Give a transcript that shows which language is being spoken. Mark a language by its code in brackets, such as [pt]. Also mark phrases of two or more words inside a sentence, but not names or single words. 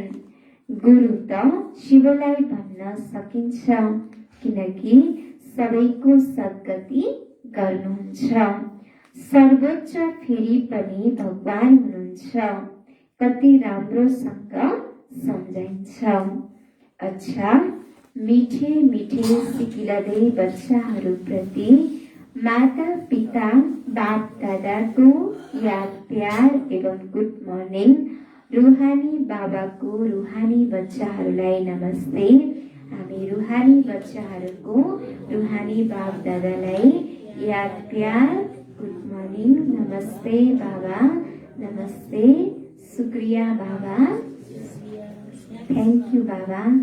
[ne] गुरु त शिवलाई भन्न सकिन्छ, किनकि सबैको सद्गति गर्नुहुन्छ। सर्वोच्च फेरि पनि भगवान हुनुहुन्छ। कति राम्रोसँग सम्झाइन्छ। अच्छा, मिठे मिठे सिकिलदै बच्चाहरूप्रति माता पिता बाप दादाको याद प्यार एवं [en] good morning. [ne] रूहानी बाबाको रूहानी बच्चाहरूलाई नमस्ते। हामी रूहानी बच्चाहरूको रूहानी बाप दादालाई याद प्यार [en] good morning, [ne] नमस्ते बाबा, नमस्ते, शुक्रिया बाबा, [en] thank you [ne] बाबा।